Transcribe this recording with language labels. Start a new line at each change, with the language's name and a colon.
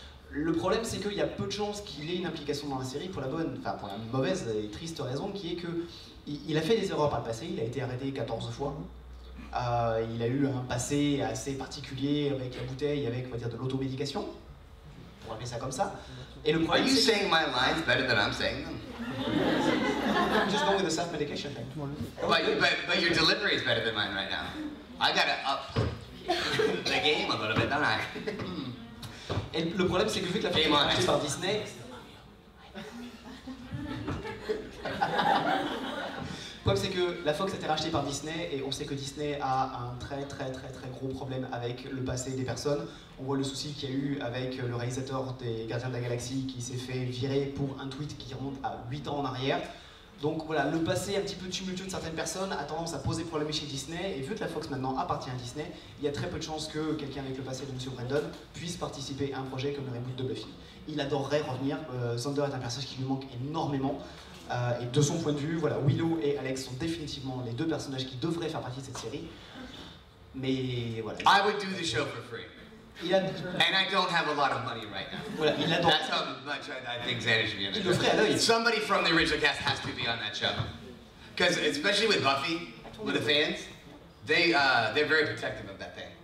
French: Le problème, c'est qu'il y a peu de chances qu'il ait une implication dans la série pour la mauvaise et triste raison, qui est qu'il a fait des erreurs par le passé, il a été arrêté 14 fois. Il a eu un passé assez particulier avec la bouteille, avec, on va dire, de l'automédication, pour appeler ça comme ça. Et le problème,
English: Are you saying my lines better than I'm saying them? I'm just going with the self-medication thing. But your delivery is better than mine right now. I gotta up the game a little bit, don't I?
French: Et le problème, c'est que vu que la Fox est rachetée par Disney, le problème, c'est que la Fox a été rachetée par Disney, et on sait que Disney a un très gros problème avec le passé des personnes. On voit le souci qu'il y a eu avec le réalisateur des Gardiens de la Galaxie qui s'est fait virer pour un tweet qui remonte à 8 ans en arrière. Donc voilà, le passé un petit peu tumultueux de certaines personnes a tendance à poser problème chez Disney, et vu que la Fox maintenant appartient à Disney, il y a très peu de chances que quelqu'un avec le passé de M. Brendon puisse participer à un projet comme le reboot de Buffy. Il adorerait revenir, Xander est un personnage qui lui manque énormément, et de son point de vue, voilà, Willow et Alex sont définitivement les deux personnages qui devraient faire partie de cette série. Mais voilà.
English: I would do the show for free. And I don't have a lot of money right now.
French: Voilà,
English: That's how much I think Xander should be on the show.
French: Il le ferait à l'œil.
English: Somebody from the original cast has to be on that show. Because especially with Buffy, with the fans, they're very protective of that thing.